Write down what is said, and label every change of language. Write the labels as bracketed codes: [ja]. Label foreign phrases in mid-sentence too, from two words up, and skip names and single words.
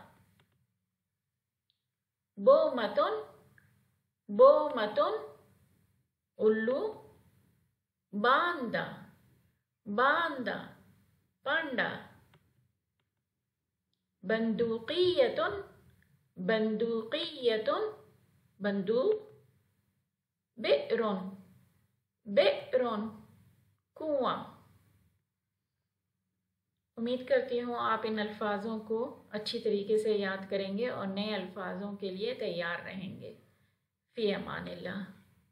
[ar] بومةٌ، بومةٌ उल्लू। باندا، باندا पांडा। بندقيةٌ، بندقيةٌ बंदूक। بئرٌ، بئرٌ कुआं। [hi] उम्मीद करती हूँ आप इन अल्फाजों को अच्छी तरीके से याद करेंगे और नए अल्फाजों के लिए तैयार रहेंगे। [ar] في أمان الله.